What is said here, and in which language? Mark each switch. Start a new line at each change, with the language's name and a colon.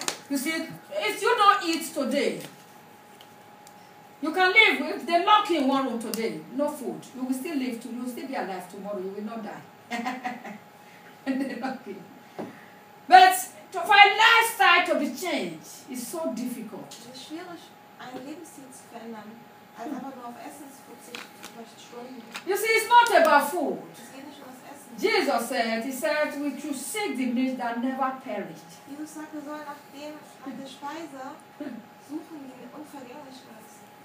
English: You see, if you don't eat today, you can live with the lock in one room today, no food. You will still live today, you will still be alive tomorrow, you will not die. But for a lifestyle to be changed is so difficult.
German: Es ist schwierig, ein Lebensstil zu verändern, als einfach nur auf Essen zu verzichten.
English: You see, it's not about food.
German: Es geht nicht um das Essen.
English: Jesus said, he said, we should seek the meat that never perished.
German: Jesus sagt, wir sollen nach der Speise suchen, die unvergänglich ist.